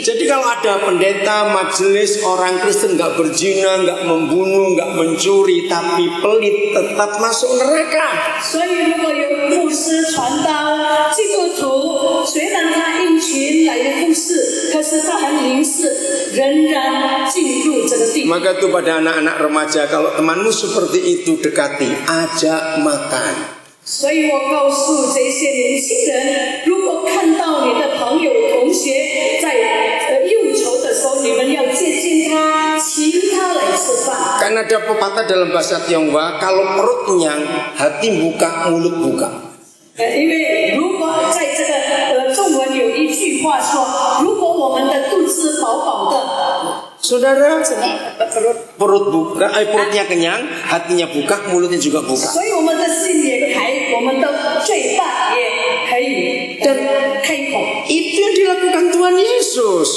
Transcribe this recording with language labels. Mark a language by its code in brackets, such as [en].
[id] Jadi kalau ada pendeta, majelis, orang Kristen nggak berzina, nggak membunuh, nggak mencuri, tapi pelit tetap masuk neraka. [zh] 所以如果有牧师传道，基督徒虽然他因群来服侍，可是他很灵视，仍然进入这个地狱。 [id] Maka tuh pada anak-anak remaja, kalau temanmu seperti itu dekati, ajak makan. [zh] 所以我告诉这些年轻人，如果看到你的朋友同学在忧愁的时候，你们要接近他，请他来吃饭。 [id] Karena ada pepatah dalam bahasa Tionghoa, kalau perut kenyang, hati buka, mulut buka. [zh] 因为如果在这个中文有一句话说，如果我们的肚子饱饱的， [id] Saudara, perut buka, perutnya kenyang, hatinya buka, mulutnya juga buka. [zh] 所以我们的心也开，我们的嘴巴也可以开口。 [id] Itu yang dilakukan Tuhan Yesus.